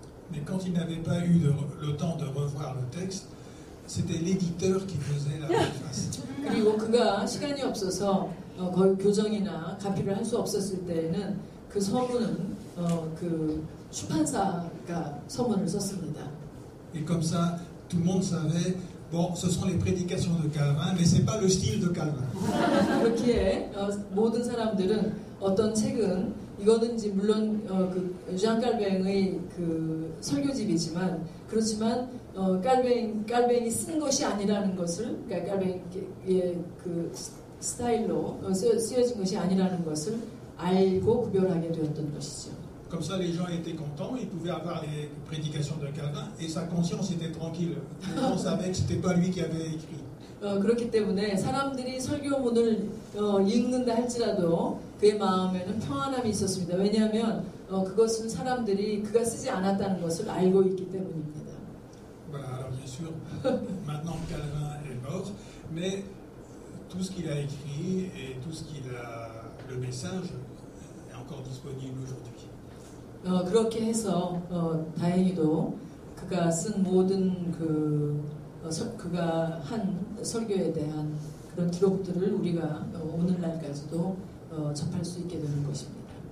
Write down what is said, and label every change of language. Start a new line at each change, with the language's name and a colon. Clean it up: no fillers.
French: Mais quand il n'avait pas eu le temps de revoir le texte, c'était l'éditeur qui faisait la préface.
Korean: 그리고 그가 시간이 없어서 거의 교정이나 가피를 할 수 없었을 때에는 그 서문은 그 출판사가 서문을 썼습니다.
French: Et comme ça, tout le monde savait, bon, ce sont les prédications de Calvin, mais c'est pas le style de Calvin.
Korean: 그렇기에 모든 사람들은 어떤 책은 이거는지 물론 장 깔뱅의 그 설교집이지만 그렇지만 깔뱅이 쓴 것이 아니라는 것을 그러니까 깔뱅의 그 스타일로 쓰여진 것이 아니라는 것을 알고 구별하게 되었던 것이죠.
French: Comme ça, les gens étaient contents, ils pouvaient avoir les prédications de Calvin et sa conscience était tranquille. Les gens savaient que c'était pas lui qui avait écrit.
Korean: 그렇기 때문에 사람들이 설교문을 읽는다 할지라도 그의 마음에는 평안함이 있었습니다. 왜냐하면 그것은 사람들이 그가 쓰지 않았다는 것을 알고 있기 때문입니다.
French: Voilà, alors bien sûr, maintenant Calvin est mort, mais tout ce qu'il a écrit et tout ce qu'il a, le message est encore disponible aujourd'hui.
Korean: 그렇게 해서 다행히도 그가 쓴 모든 그가 한 설교에 대한 그런 기록들을 우리가 오늘날까지도 접할 수 있게 되는 것입니다.